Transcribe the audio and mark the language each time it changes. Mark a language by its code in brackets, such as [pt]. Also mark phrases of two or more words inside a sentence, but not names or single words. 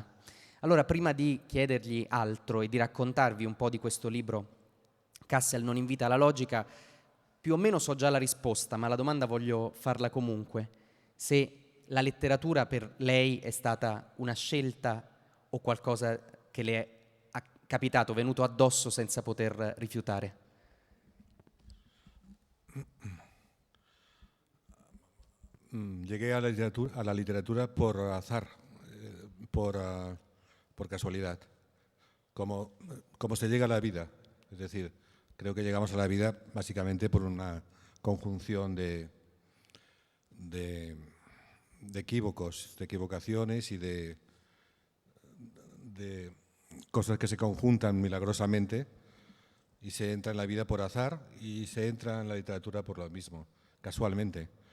[it] Allora, prima di chiedergli altro e di raccontarvi un po' di questo libro, Cassel non invita alla logica, più o meno so già la risposta, ma la domanda voglio farla comunque. Se la letteratura per lei è stata una scelta o qualcosa che le è capitato, venuto addosso senza poter rifiutare? [es] Llegué a la literatura por azar, por casualidad, como se llega a la vida. Es decir, creo que llegamos a la vida básicamente por una conjunción de equívocos, de equivocaciones y de cosas que se conjuntan milagrosamente, y se entra en la vida por azar y se entra en la literatura por lo mismo, casualmente.